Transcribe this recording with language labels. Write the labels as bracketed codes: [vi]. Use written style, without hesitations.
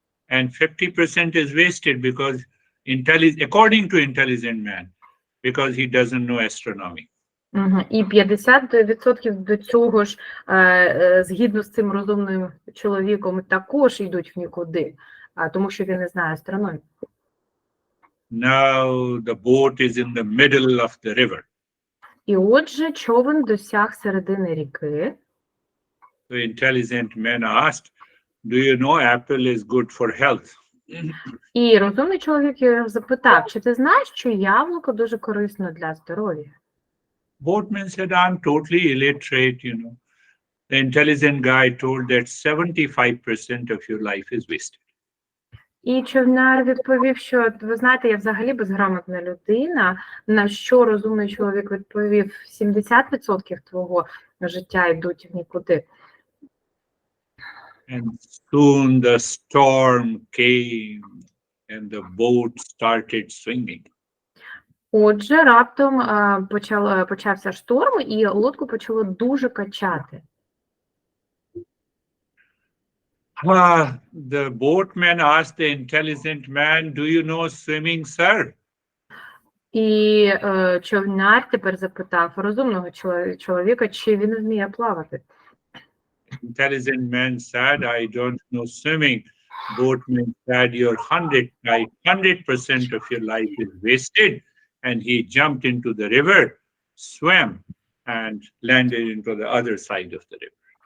[en] And 50% is wasted because according to intelligent man, because he doesn't know astronomy. [uk] І 50% до цього ж, згідно з цим розумним чоловіком, також йдуть в нікуди, тому що він не знає астрономію. [en] Now the boat is in the middle of the river. [uk] І отже, човен досяг середини ріки. [en] The intelligent man asked, do you know apple is good for health? [uk] І розумний чоловік запитав, чи ти знаєш, що яблуко дуже корисно для здоров'я? [en] Boatman said, I'm totally illiterate, you know. The intelligent guy told that 75% of your life is wasted. [uk] І човняр відповів, що, ви знаєте, я взагалі безграмотна людина, на що розумний чоловік відповів, 70% твого життя йдуть в нікуди. [en] And soon the storm came and the boat started swinging. [uk] Отже, раптом почався шторм, і лодку почало дуже качати. [en] The boatman asked the intelligent man, "Do you know swimming, sir?" [uk] І човняр тепер запитав розумного чоловіка, чи він вміє плавати. [en] Intelligent man said, "I don't know swimming." Boatman said, "Your 100% of your life is wasted." And he jumped into the river, swam, and landed into the other side of the river.